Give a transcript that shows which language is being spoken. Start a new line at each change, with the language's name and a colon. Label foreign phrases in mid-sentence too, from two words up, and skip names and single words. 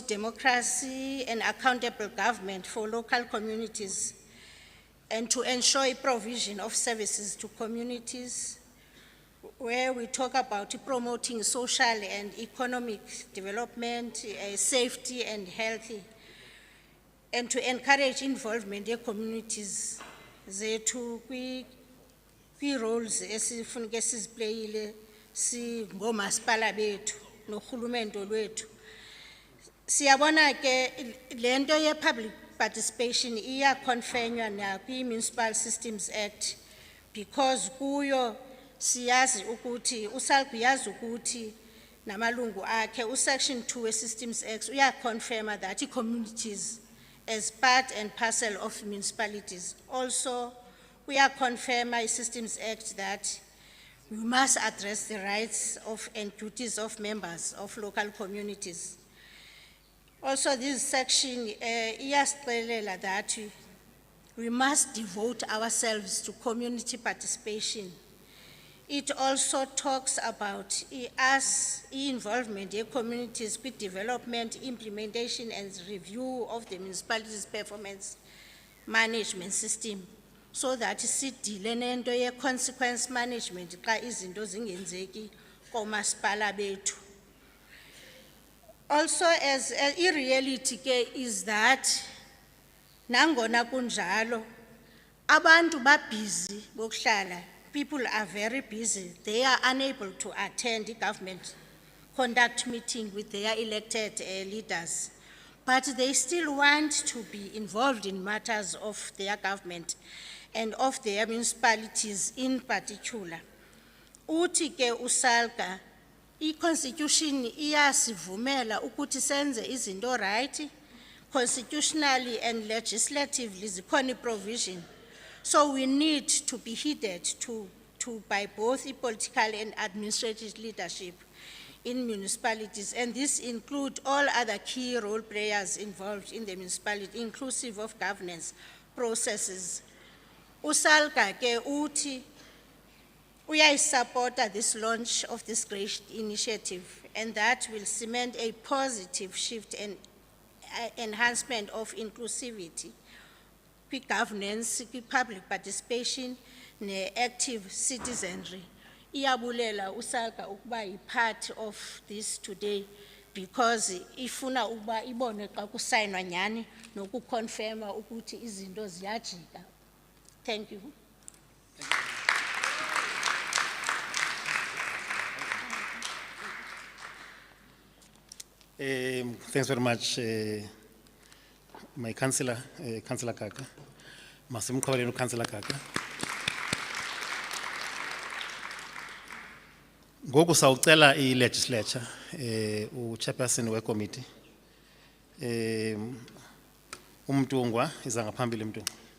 English: democracy and accountable government for local communities and to ensure a provision of services to communities, where we talk about promoting social and economic development, safety and healthy, and to encourage involvement in communities
Xhosa: zethu kwi-roles esifuneka siziplayile singomasipala bethu nohulumende lwethu. Siyabona ke lento ye-public participation iyaconfirmwa nakwi-Municipal Systems Act, because kuyo siyazi ukuthi uSALGA uyazi ukuthi namalungu akhe uSection 2 we-Systems Act uyaconfirma
English: that communities as part and parcel of municipalities. Also, we are confirming Systems Act that we must address the rights of and duties of members of local communities. Also, this section iyasixelela that we must devote ourselves to community participation. It also talks about us involvement in communities with development, implementation, and review of the municipality's performance management system, so that
Xhosa: sidile nento ye consequence management xa izinto zingenzeki komasipala bethu.
English: Also, as a reality is that
Xhosa: nangona kunjalo abantu ba busy bokuhlala.
English: People are very busy. They are unable to attend the government conduct meeting with their elected leaders, but they still want to be involved in matters of their government and of their municipalities in particular.
Xhosa: Uthi ke uSALGA, i-constitution iyasivumela ukuthi senze izinto right,
English: constitutionally and legislatively
Xhosa: zikhona provision.
English: So we need to be heeded by both the political and administrative leadership in municipalities, and this includes all other key role players involved in the municipality, inclusive of governance processes.
Xhosa: uSALGA ke uthi uyayisupporta
English: this launch of this great initiative, and that will cement a positive shift and enhancement of inclusivity, governance, public participation, ne-active citizenry.
Xhosa: Iyabulela uSALGA ukuba
English: part of this today,
Xhosa: because ifuna ukuba ibone xa kusayinwa nyani nokuconfirma ukuthi izinto ziyajika.
English: Thank you. Thanks very much, my councillor, Councillor Kaka.
Xhosa: Masimkhawuleni uCouncillor Kaka. Ngoku sawucela i-legislature uchairperson we-committee uMtungwa iza ngaphambili Mtungwa.